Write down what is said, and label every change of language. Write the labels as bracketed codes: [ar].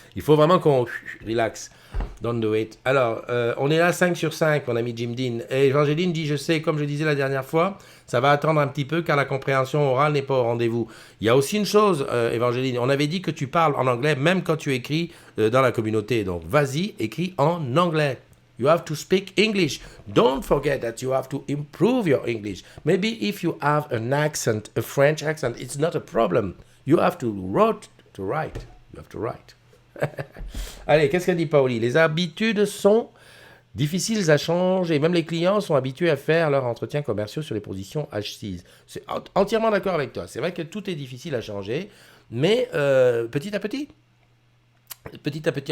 [fr] Il faut vraiment qu'on relax. [en] Don't do it. [fr] Alors, on est là 5 sur 5, mon ami Jim Dean. Et Evangeline dit, je sais, comme je disais la dernière fois, ça va attendre un petit peu car la compréhension orale n'est pas au rendez-vous. Il y a aussi une chose, Evangeline, on avait dit que tu parles en anglais même quand tu écris dans la communauté. Donc, vas-y, écris en anglais. [en] You have to speak English. Don't forget that you have to improve your English. Maybe if you have an accent, a French accent, it's not a problem. You have to write. You have to write. [fr] Allez, qu'est-ce qu'a dit Paoli? Les habitudes sont difficiles à changer. Même les clients sont habitués à faire leurs entretiens commerciaux sur les positions H6. C'est entièrement d'accord avec toi. C'est vrai que tout est difficile à changer, mais petit à petit. Petit à petit.